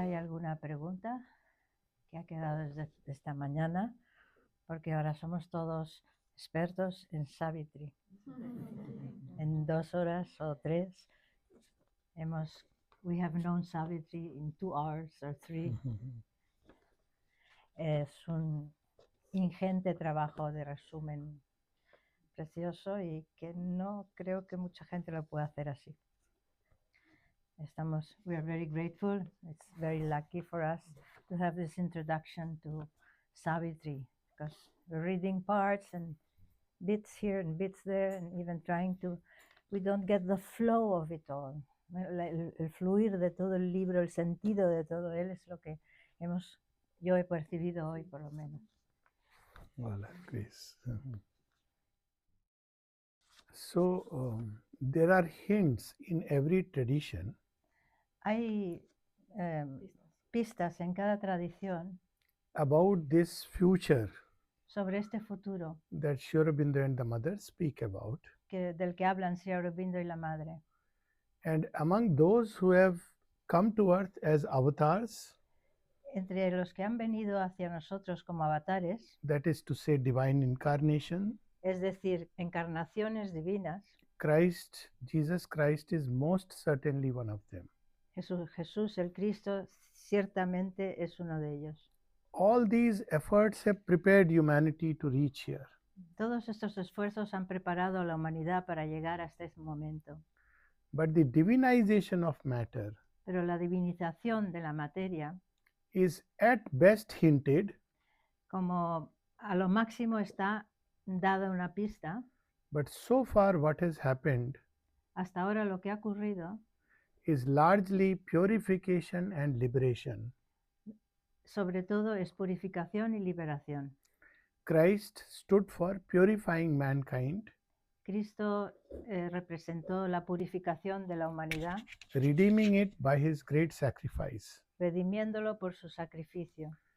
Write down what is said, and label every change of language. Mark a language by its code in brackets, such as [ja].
[es] una pregunta que ha quedado desde esta mañana, porque ahora somos todos expertos en Savitri. En 2 horas o 3 [en] we have known Savitri in 2 hours or 3. [es] Es un ingente trabajo de resumen precioso y que no creo que mucha gente lo pueda hacer así. [en] We are very grateful. It's very lucky for us to have this introduction to Savitri, because we're reading parts and bits here and bits there, and even we don't get the flow of it all. [es] El fluir de todo el libro, el sentido de todo él es lo que yo he percibido hoy, por lo menos. Hola, Chris. [en] So, there are hints in every tradition. [es] Hay pistas en cada tradición [en] about this future [es] sobre este futuro [en] that Sri Aurobindo and the mother speak about. [es] Del que hablan Sri Aurobindo y la madre. [en] And among those who have come to earth as avatars, [es] entre los que han venido hacia nosotros como avatares, [en] that is to say, divine incarnation, [es] es decir, encarnaciones divinas, [en] Jesus Christ is most certainly one of them. [es] Jesús el Cristo ciertamente es uno de ellos. [en] All these efforts have prepared humanity to reach here. [es] Todos estos esfuerzos han preparado a la humanidad para llegar hasta este momento. [en] But the divinization of matter [es] Pero la divinización de la materia [en] is at best hinted, [es] como a lo máximo está dada una pista. [en] But so far what has happened [es] hasta ahora lo que ha ocurrido [en] is largely purification and liberation. [es] Sobre todo es purificación y liberación. [en] Christ stood for purifying mankind, [es] Cristo representó la purificación de la humanidad, [en] redeeming it by his great sacrifice. [es] redimiéndolo por su sacrificio.